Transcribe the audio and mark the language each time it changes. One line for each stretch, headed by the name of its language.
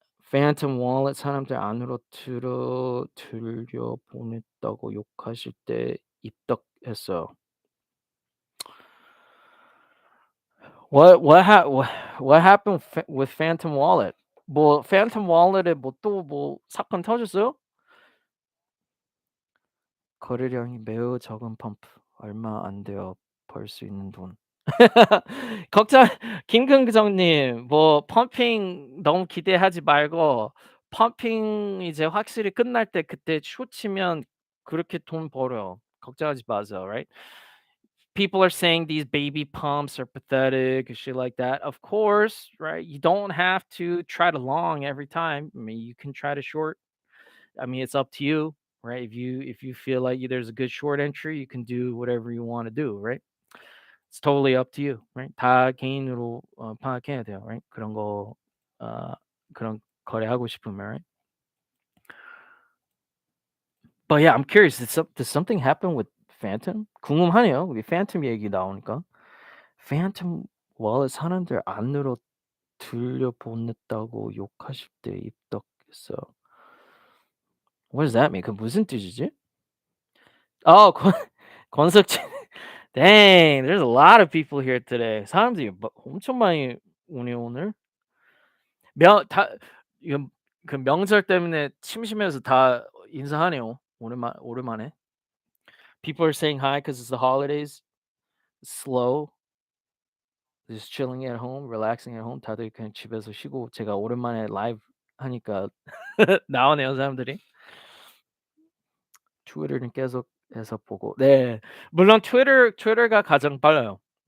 Korean: Phantom Wallet 사람들 안으로 들여 보냈다고 욕하실 때 입덕했어요.
English: What happened with Phantom Wallet?
Korean: 뭐 Phantom Wallet에 뭐 또 뭐 사건 터졌어요? 거래량이 매우 적은 펌프. 얼마 안 돼요. 벌 수 있는 돈. 걱정 김금정님, 뭐 펌핑 너무 기대하지 말고, 펌핑 이제 확실히 끝날 때 그때 쇼 치면 그렇게 돈 벌어요. 걱정하지 마세요, right?
English: People are saying these baby pumps are pathetic and shit like that. Of course, right? You don't have to try to long every time. I mean, you can try to short. I mean, it's up to you, right? If you feel like there's a good short entry, you can do whatever you want to do, right? It's totally up to you, right?
Korean: 다 개인으로 파악해야 돼요, right? 그런 거 어 그런 거래하고 싶으면, right?
English: But yeah, I'm curious. Did something happen with Phantom?
Korean: 궁금하네요. 우리 Phantom 얘기 나오니까. Phantom wallet 사람들 안으로 들여보냈다고 욕하실 때 입덕했어.
English: What does that mean? 그 무슨 뜻이지?
Korean: 권 권석진.
English: Dang, there's a lot of people here today.
Korean: 사람들이 엄청 많이 오네 오늘. 다 이거 그 명절 때문에 심심해서 다 인사하네요. 오랜만에.
English: People are saying hi because it's the holidays. Slow. Just chilling at home, relaxing at home.
Korean: 다들 그냥 집에서 쉬고 제가 오랜만에 라이브 하니까 나오네요, 사람들이. 트위터는 계속해서 보고. 네. 물론 트위터가 가장 빨라요.